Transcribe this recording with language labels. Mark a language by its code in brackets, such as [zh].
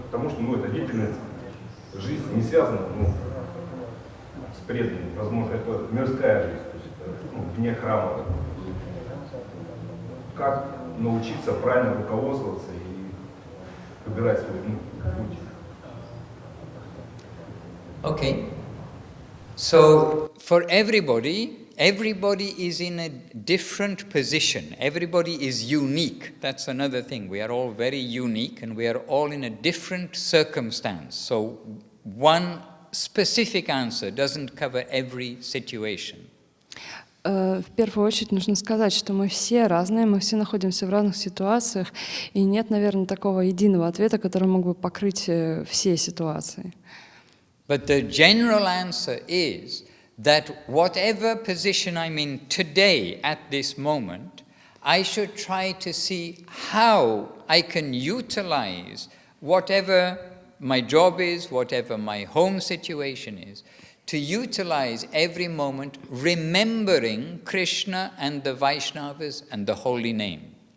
[ru] Потому что, ну, эта деятельность, жизнь не связана, ну, с преданным. Возможно, это мирская жизнь, то есть это, ну, вне храма. Как научиться правильно руководствоваться и выбирать свой, ну, путь? [en] Okay. So for everybody is in a different position. Everybody is unique. That's another thing. We are all very unique and we are all in a different circumstance. So one specific answer doesn't cover every situation. [ru] В первую очередь нужно сказать, что мы все разные, мы все находимся в разных ситуациях, и нет, наверное, такого единого ответа, который мог бы покрыть все ситуации. [en] But the general answer is that whatever position I'm in today at this moment, I should try to see how I can utilize whatever my job is, whatever my home situation is, to utilize every moment remembering Krishna and the Vaishnavas and the holy name.